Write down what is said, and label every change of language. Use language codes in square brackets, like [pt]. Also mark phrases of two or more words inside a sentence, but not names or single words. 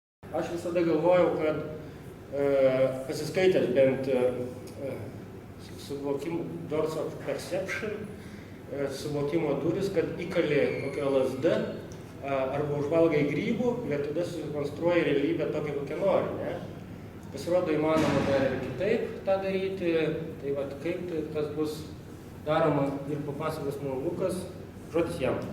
[lt] aš visada galvojau, kad pasiskaitęs bent suvokimo doors of perception, suvokimo duris, kad įkali kokią LSD arba užvalgai grybų ir tada susikonstruoji realybę tokią, kokią nori, ne? Pasirodo įmanoma dar ir kitaip tą daryti, tai vat kaip tai tas bus daroma ir papasakos mums Lukas, žodis jam.